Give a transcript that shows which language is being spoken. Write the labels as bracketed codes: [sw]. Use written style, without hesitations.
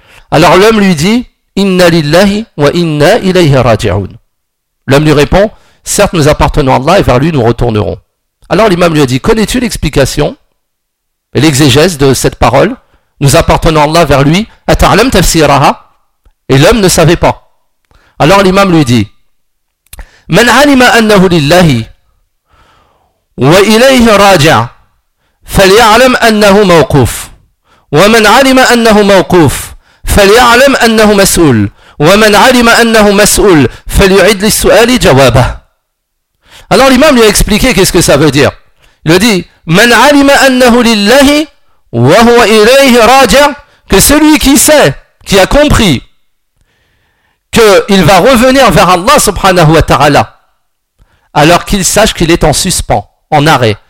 [fr] Alors l'homme lui dit, [ar] inna lillahi wa inna ilayhi raji'un. [fr] L'homme lui répond, certes nous appartenons à Allah et vers lui nous retournerons. Alors l'imam lui a dit, connais-tu l'explication et l'exégèse de cette parole? Nous appartenons à Allah, vers lui, [ar] ata'lam tafsiraha? [fr] Et l'homme ne savait pas. Alors l'imam lui dit, [ar] من علم أنه لله وإليه راجع فليعلم أنه موقوف ومن علم أنه موقوف فليعلم أنه مسؤول ومن علم أنه مسؤول فليعد للسؤال جوابه. [fr] Alors l'imam lui a expliqué qu'est-ce que ça veut dire. Il lui dit, [ar] من علم أنه لله وهو إليه راجع, [fr] que celui qui sait, qui a compris qu'il va revenir vers Allah subhanahu wa ta'ala, alors qu'il sache qu'il est en suspens, en arrêt.